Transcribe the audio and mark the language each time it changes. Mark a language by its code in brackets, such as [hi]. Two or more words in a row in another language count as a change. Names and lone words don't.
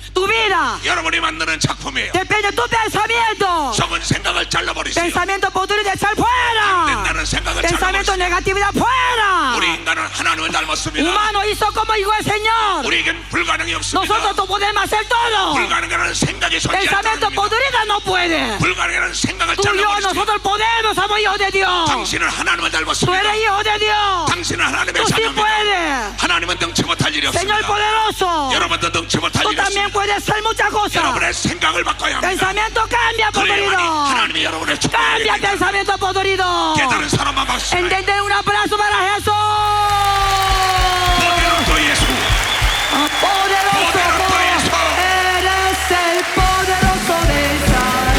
[es] Tu vida [ko] 여러분이 만드는 작품이에요. [es] depende de tu pensamiento. [ko] 적은 생각을 잘라버리세요. [es] Pensamiento podrido echar fuera. [ko] 된다는 생각을 [es] Pensamiento [ko] 잘라버리세요. [es] negatividad fuera. [ko] 우리 인간은 하나님을 닮았습니다. [es] Humano hizo como hizo el Señor. [ko] 우리에겐 불가능이 없습니다. [es] Nosotros no podemos hacer todo. [ko] 불가능한 생각이 존재하지 [es] Pensamiento [ko] 않습니다. [es] podrido no puede. [ko] 불가능한 생각을 [es] Tú y yo, [ko] 잘라버리세요. [es] nosotros podemos, somos hijos de Dios. [ko] 당신은 하나님을 [es] Tú [ko] 닮았습니다. [es] eres hijo de Dios. [ko] 당신은 하나님의 [es] Tú sí [ko] 자녀입니다. [es] puedes. [ko] 하나님은 능치 못할 일이 [es] Señor [ko] 없습니다. [es] poderoso. [ko] 여러분도 능치 못할 [es] Tú [ko] 일이 [es] también [ko] 없습니다. [es] puedes hacer muchas cosas. [ko] 여러분의 생각을 바꿔야 합니다. [es] Pensamiento cambia, [ko] 그래야만이 [es] podrido. [ko] 하나님이 여러분의 축복을 [es] Cambia [ko] 드립니다. [es] pensamiento podrido. [ko] 깨달은 사람만 박수. [es] Entender un abrazo para Jesús. poderoso 예수. Poderoso, Poderoso. eres el poderoso de Israel.